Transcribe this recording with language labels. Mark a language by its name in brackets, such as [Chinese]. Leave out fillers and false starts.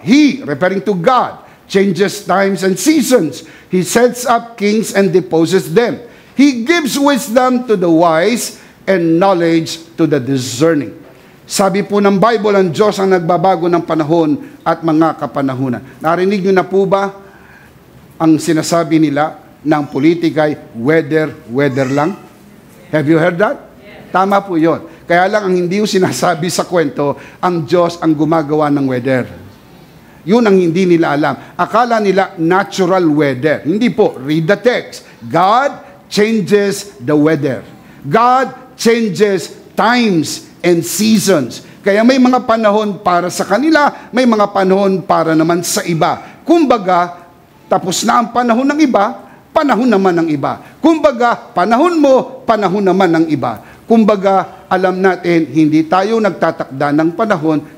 [English] He, referring to God, changes times and seasons. He sets up kings and deposes them. He gives wisdom to the wise and knowledge to the discerning. [Filipino] Sabi po ng Bible, ang Diyos ang nagbabago ng panahon at mga kapanahunan. Narinig niyo na po ba ang sinasabi nila ng politika ay weather lang? [English] Have you heard that? Yes. [Filipino] Tama po yun. Kaya lang ang hindi yung sinasabi sa kwento, ang Diyos ang gumagawa ng weather. Yun ang hindi nila alam. Akala nila natural weather. Hindi po. [English] Read the text. God changes the weather. God changes times and seasons. [Filipino] Kaya may mga panahon para sa kanila, may mga panahon para naman sa iba. Kumbaga, tapos na ang panahon ng iba, panahon naman ng iba. Kumbaga, panahon mo, panahon naman ng iba. Kumbaga, alam natin, hindi tayo nagtatakda ng panahon.